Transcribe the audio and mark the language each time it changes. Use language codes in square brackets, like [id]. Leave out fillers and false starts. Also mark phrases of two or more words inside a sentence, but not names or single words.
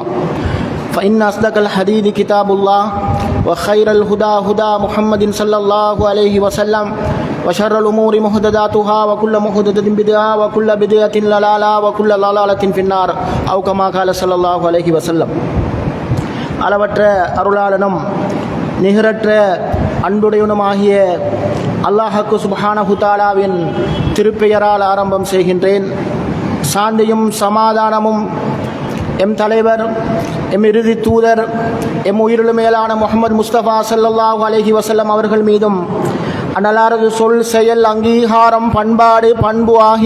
[ar] فإن أصدق الحديث كتاب الله وخير الهدى هدى محمد صلى الله عليه وسلم وشر الأمور محدثاتها وكل محدثة بدعة وكل بدعة ضلالة وكل ضلالة في النار أو كما قال صلى الله عليه وسلم. [ta] அளவற்ற அருளாளனும் நிகரற்ற அன்புடையவனுமாகிய அல்லாஹ்வுக்கு [ar] سبحانه تعالى [ta] திருப்பெயரால் ஆரம்பம் செய்கின்றேன். சாந்தியும் சமாதானமும் எம் தலைவர், எம் இறுதி தூதர், எம் உயிரிலும் மேலான முஹம்மது முஸ்தபா [ar] صلى الله عليه وسلم [ta] அவர்கள் மீதும் அன்னலாரது சொல், செயல், அங்கீகாரம், பண்பாடு, பண்பு ஆகிய